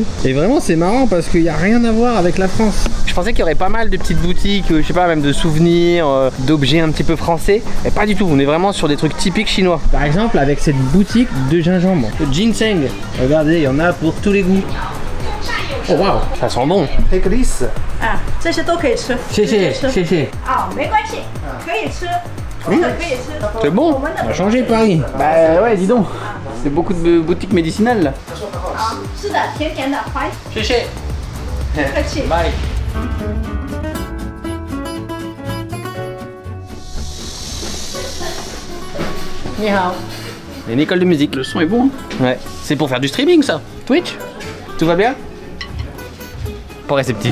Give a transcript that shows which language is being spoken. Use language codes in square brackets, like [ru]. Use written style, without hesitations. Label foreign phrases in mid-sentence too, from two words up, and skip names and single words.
[fr] Et vraiment c'est marrant parce qu'il n'y a rien à voir avec la France. Je pensais qu'il y aurait pas mal de petites boutiques, je sais pas, même de souvenirs, d'objets un petit peu français. Mais pas du tout, on est vraiment sur des trucs typiques chinois. Par exemple avec cette boutique de gingembre, le ginseng. Regardez, il y en a pour tous les goûts. Oh waouh, ça sent bon. [zh] 啊，这些都可以吃。谢谢谢谢。啊，没关系，可以吃，可以吃。 [fr] C'est bon? On a changé Paris. Bah ouais, dis donc. C'est beaucoup de boutiques médicinales là. [zh] 好，是的，甜甜的，欢迎，谢谢。不客气。 Bye. 你好. [fr] Il y a une école de musique. Le son est bon. Hein. Ouais. C'est pour faire du streaming ça. Twitch. Tout va bien? Pas réceptif.